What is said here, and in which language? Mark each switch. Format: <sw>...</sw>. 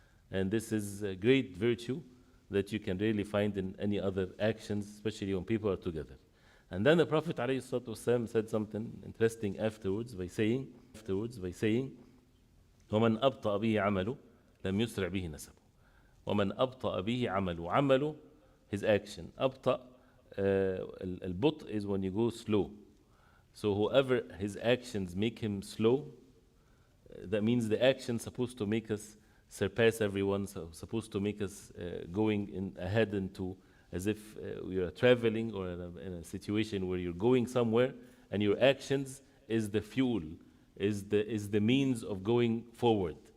<en>And this is a great virtue that you can really find in any other actions, especially when people are together. And then the Prophet ﷺ said something interesting afterwards by saying,</en> <ar>وَمَنْ أَبْطَأَ بِهِ عَمَلُ لَمْ يُسْرِعْ بِهِ نَسَبُ. وَمَنْ أَبْطَأَ بِهِ عَمَلُ</ar> <en>his action.</en> <ar>أبطأ, البطء</ar> <en>is when you go slow. So whoever his actions make him slow, that means the action supposed to make us surpass everyone, so supposed to make us going ahead into as if we are traveling or in a situation where you're going somewhere, and your actions is the fuel, is the means of going forward.</en>